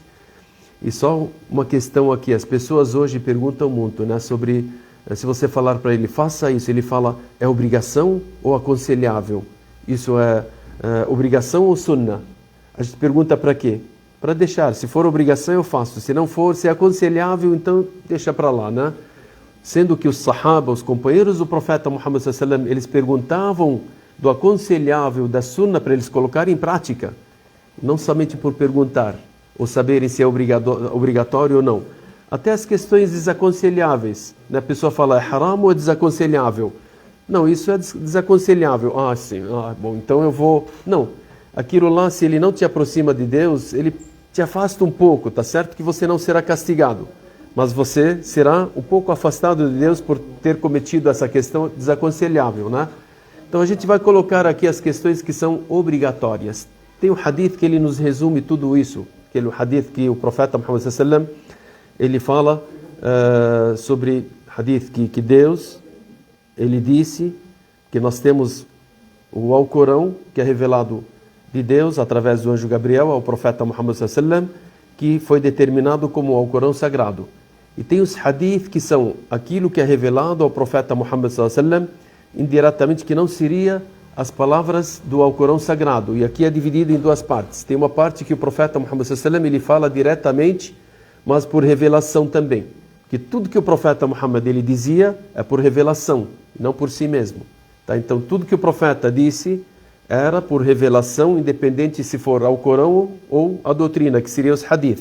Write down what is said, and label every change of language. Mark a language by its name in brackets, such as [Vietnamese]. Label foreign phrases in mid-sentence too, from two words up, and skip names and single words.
[Portuguese] E só uma questão aqui, as pessoas hoje perguntam muito, né, sobre, se você falar para ele, faça isso, ele fala, é obrigação ou aconselhável? Isso é obrigação ou sunnah? A gente pergunta para quê? Para deixar, se for obrigação eu faço, se não for, se é aconselhável, então deixa para lá, né? Sendo que os sahaba, os companheiros do profeta Muhammad [Arabic] صلى الله عليه وسلم, [Portuguese] eles perguntavam do aconselhável, da sunnah, para eles colocarem em prática, não somente por perguntar, ou saberem se é obrigatório ou não. Até as questões desaconselháveis, né? A pessoa fala, é haram ou é desaconselhável? Não, isso é desaconselhável. Ah, sim, bom, então eu vou... Não, aquilo lá, se ele não te aproxima de Deus, ele te afasta um pouco, tá certo que você não será castigado, mas você será um pouco afastado de Deus por ter cometido essa questão desaconselhável, né? Então a gente vai colocar aqui as questões que são obrigatórias. Tem um hadith que ele nos resume tudo isso, que aquele hadith que o profeta Muhammad [Arabic] صلى الله عليه وسلم, [Portuguese] ele fala sobre hadith que Deus, ele disse que nós temos o Alcorão, que é revelado de Deus através do anjo Gabriel ao profeta Muhammad [Arabic] صلى الله عليه وسلم, [Portuguese] que foi determinado como o Alcorão sagrado. E tem os hadith que são aquilo que é revelado ao profeta Muhammad [Arabic] صلى الله عليه وسلم [Portuguese] indiretamente, que não seria as palavras do Alcorão sagrado. E aqui é dividido em duas partes. Tem uma parte que o profeta Muhammad [Arabic] صلى الله عليه وسلم [Portuguese] ele fala diretamente, mas por revelação também. Que tudo que o profeta Muhammad ele dizia é por revelação, não por si mesmo. Tá? Então tudo que o profeta disse era por revelação, independente se for ao Corão ou a doutrina, que seria os hadith.